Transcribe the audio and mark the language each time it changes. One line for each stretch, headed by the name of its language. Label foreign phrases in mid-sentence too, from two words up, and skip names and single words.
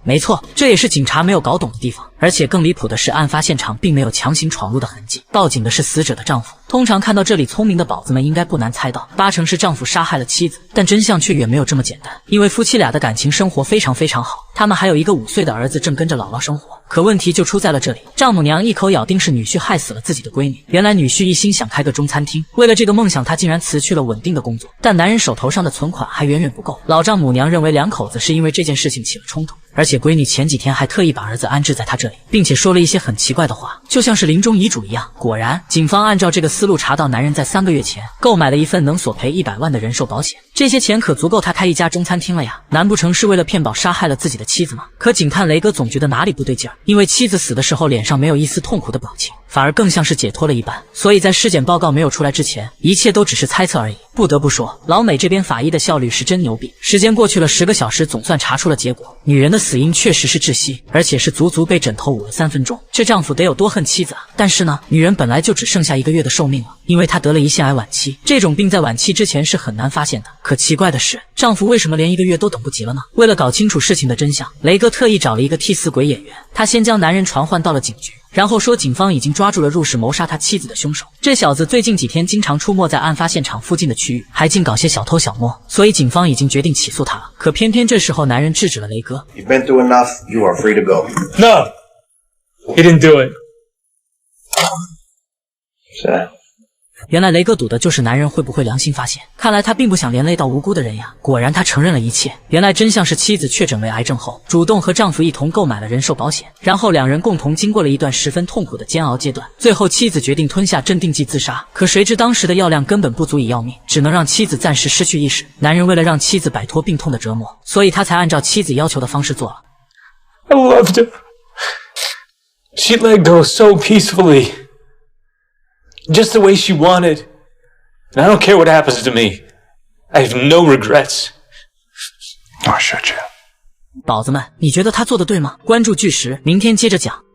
Chinese: 没錯，這也是警察沒有搞懂的地方。而且更離譜的是，案發現場並沒有強行闖入的痕跡，報警的是死者的丈夫。通常看到這裡，聰明的寶子們應該不難猜到，8成是丈夫殺害了妻子。但真相卻遠沒有這麼簡單，因為夫妻倆的感情生活非常好，他們還有一個5歲的兒子正跟着姥姥生活。可問題就出在了這裡，丈母娘一口咬定是女婿害死了自己的閨女。原來女婿一心想開個中餐廳，為了這個夢想，他竟然辭去了穩定的工作。但男人手頭上的存款還遠遠不夠，老丈母娘認為兩口子是因為這件事情起了衝突。而且閨女前幾天還特意把兒子安置在他這裡，並且說了一些很奇怪的話，就像是臨終遺囑一樣。果然，警方按照這個思路查到，男人在3個月前購買了一份能索賠100萬的人壽保險，這些錢可足夠他開一家中餐廳了呀！難不成是為了騙保殺害了自己的妻子嗎？可警探雷哥總覺得哪裡不對勁兒，因為妻子死的時候臉上沒有一絲痛苦的表情，反而更像是解脫了一般。所以在屍檢報告沒有出來之前，一切都只是猜測而已。不得不說，老美這邊法醫的效率是真牛逼。時間過去了10個小時，總算查出了結果，女人的死因確實是窒息，而且是足足被枕頭捂了3分鐘。這丈夫得有多恨妻子啊！但是呢，女人本來就只剩下1個月的壽命了，因為她得了胰腺癌晚期，這種病在晚期之前是很難發現的。可奇怪的是，丈夫為什麼連1個月都等不及了呢？為了搞清楚事情的真相，雷哥特意找了一個替死鬼演員，他先将男人傳喚到了警局，然後說警方已經抓住了入室謀殺他妻子的兇手。這小子最近幾天經常出沒在案發現場附近的區域，還盡搞些小偷小摸，所以警方已經決定起訴他了。可偏偏這時候男人制止了雷哥。
English: You've been through enough. You are free to go. No, he didn't do it. Sad.
Chinese: 原来雷哥赌的就是男人会不会良心发现，看来他并不想连累到无辜的人呀。果然他承認了一切，原來真相是妻子確診為癌症後，主動和丈夫一同購買了人壽保險，然後兩人共同經過了一段十分痛苦的煎熬階段，最後妻子決定吞下鎮定劑自殺。可誰知當時的藥量根本不足以要命，只能讓妻子暫時失去意識。男人為了讓妻子擺脫病痛的折磨，所以他才按照妻子要求的方式做了。
English: I loved her. She let go so peacefully. Just the way she wanted. And I don't care what happens to me. I have no regrets. I should you.
Chinese: 寶子們，你覺得他做的對嗎？關注巨石，明天接着講。